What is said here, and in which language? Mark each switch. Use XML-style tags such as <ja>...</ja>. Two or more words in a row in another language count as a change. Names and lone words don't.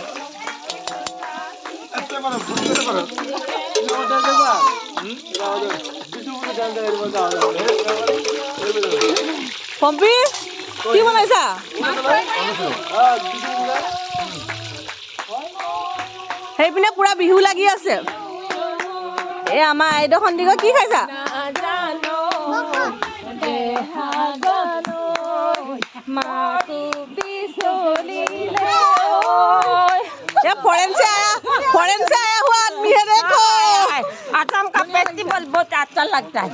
<bn>এত বড় ফুটি করতে পারো এটা ওটা দেবা এটা ওটা বিটু বিটু ডাল দাও এর মধ্যে দাও</bn> <as>পম্পি কি বনাইছা সেইপিনে পুৰা বিহু লাগি আছে এ আমাৰ আইদেউখন দিগ কি খাইছা</as> <hi>फॉरेन से आया हुआ आदमी है देखो असम का फेस्टिवल बहुत अच्छा लगता है</hi>